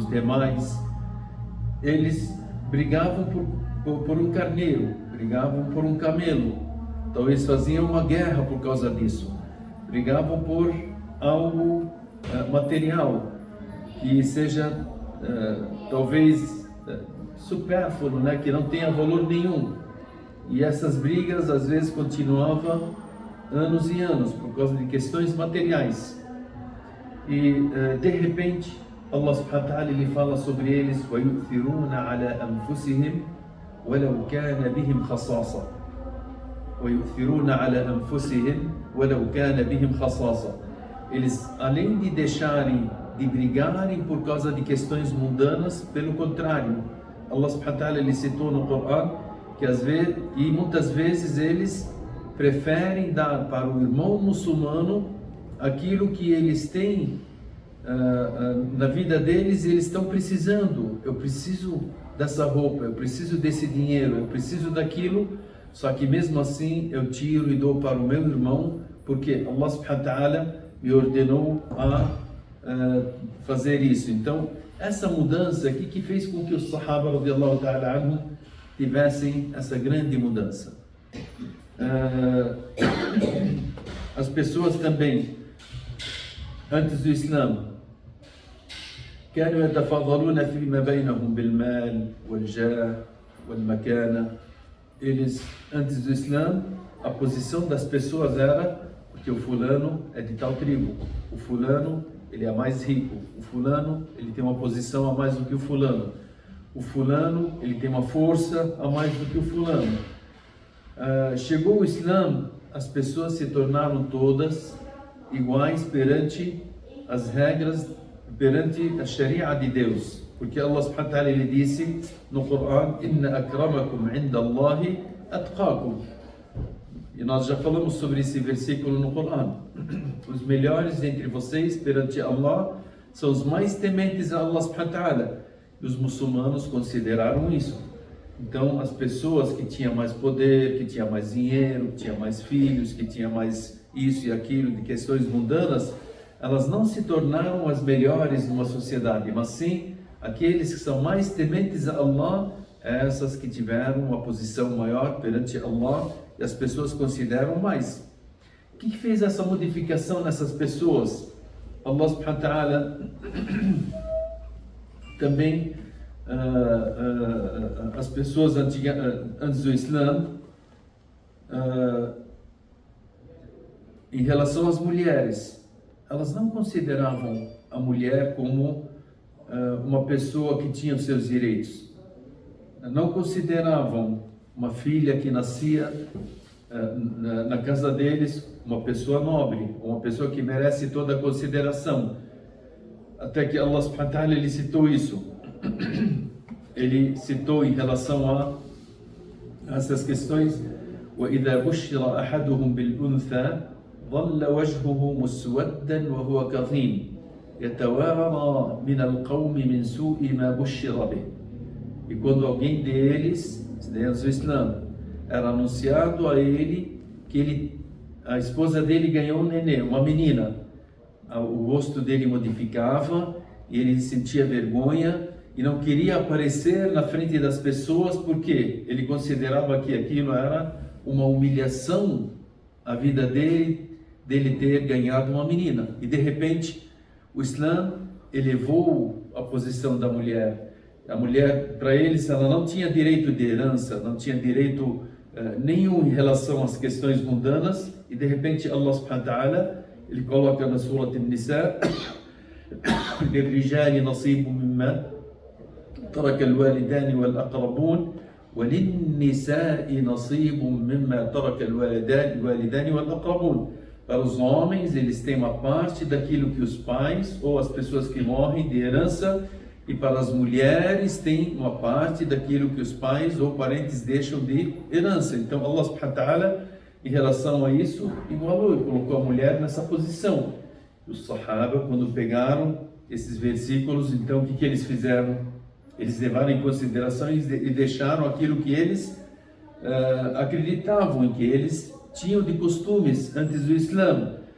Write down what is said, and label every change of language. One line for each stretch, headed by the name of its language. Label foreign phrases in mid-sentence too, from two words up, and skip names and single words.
Portuguese: os demais, eles brigavam por um carneiro, brigavam por um camelo, talvez faziam uma guerra por causa disso, brigavam por algo material que seja talvez supérfluo, né, que não tenha valor nenhum, e essas brigas às vezes continuavam anos e anos por causa de questões materiais. E de repente
Arabic: الله سبحانه وتعالى
Portuguese: ele fala sobre eles,
Arabic: وَيُؤْثِرُونَ عَلَى أَنفُسِهِمْ وَلَوْ كَانَ بِهِمْ خَصَاصَةٌ وَيُؤْثِرُونَ عَلَى أَنفُسِهِمْ وَلَوْ كَانَ بِهِمْ خَصَاصَةٌ.
Portuguese: Eles, além de deixarem de brigarem por causa de questões mundanas, pelo contrário,
Arabic: الله سبحانه وتعالى
Portuguese: ele citou no Corão que às vezes, e muitas vezes eles preferem dar para o irmão muçulmano aquilo que eles têm na vida deles e eles estão precisando. Eu preciso dessa roupa, eu preciso desse dinheiro, eu preciso daquilo, só que mesmo assim eu tiro e dou para o meu irmão, porque
Arabic: الله سبحانه وتعالى
Portuguese: me ordenou a fazer isso. Então, essa mudança aqui que fez com que os Sahaba
Arabic: رضي الله تعالى عنهم
Portuguese: tivessem essa grande mudança. As pessoas também, antes do Islã,
Arabic: كانوا يتفاضلون فيما بينهم بالمال والجاه والمكانة.
Portuguese: Eles, antes do Islã, a posição das pessoas era, porque o fulano é de tal tribo, o fulano ele é mais rico, o fulano ele tem uma posição a mais do que o fulano ele tem uma força a mais do que o fulano. Chegou o Islã, as pessoas se tornaram todas iguais perante as regras, perante a Sharia de Deus, porque
Arabic: الله سبحانه وتعالى
Portuguese: ele disse no Corão,
Arabic: إن أكرمكم عند الله أتقاكم.
Portuguese: E nós já falamos sobre esse versículo no Corão. Os melhores entre vocês perante Allah são os mais tementes a
Arabic: الله سبحانه وتعالى.
Portuguese: E os muçulmanos consideraram isso. Então, as pessoas que tinham mais poder, que tinham mais dinheiro, que tinham mais filhos, que tinham mais isso e aquilo, de questões mundanas, elas não se tornaram as melhores numa sociedade, mas sim aqueles que são mais tementes a Allah, essas que tiveram uma posição maior perante Allah, e as pessoas consideram mais. O que fez essa modificação nessas pessoas?
Arabic: الله سبحانه وتعالى
Portuguese: também, as pessoas antes do Islã, em relação às mulheres, elas não consideravam a mulher como uma pessoa que tinha os seus direitos. Não consideravam uma filha que nascia na casa deles uma pessoa nobre, uma pessoa que merece toda a consideração. Até que
Arabic: الله سبحانه وتعالى
Portuguese: ele citou isso. Ele citou em relação a essas questões:
Arabic: وَإِذَا بُشِّرَ أَحَدُهُمْ بِالْأُنْثَى ظَلَّ وَجْهُهُ مُسْوَدًّا وَهُوَ كَظِيمٌ. يتوارى من القوم من سوء ما بشر به.
Portuguese: E quando alguém deles, dentro do Islã, era anunciado a ele que a esposa dele ganhou um neném, uma menina, o rosto dele modificava e ele sentia vergonha e não queria aparecer na frente das pessoas porque ele considerava que aquilo era uma humilhação a vida dele ter ganhado uma menina. E de repente o Islã elevou a posição da mulher. A mulher, para eles, ela não tinha direito de herança, não tinha direito nenhum em relação às questões mundanas. E de repente
Arabic: الله سبحانه وتعالى,
Portuguese: ele coloca na Surah An-Nisa:
Arabic: للرجال نصيب مما ترك الوالدان والأقربون وللنساء نصيب مما ترك الوالدان والأقربون.
Portuguese: Para os homens, eles têm uma parte daquilo que os pais ou as pessoas que morrem de herança, e para as mulheres tem uma parte daquilo que os pais ou parentes deixam de herança. Então
Arabic: الله سبحانه وتعالى,
Portuguese: em relação a isso, igualou e colocou a mulher nessa posição. Os Sahaba, quando pegaram esses versículos, então o que eles fizeram? Eles levaram em consideração e deixaram aquilo que eles acreditavam, em que eles tinham de costumes antes do Islã.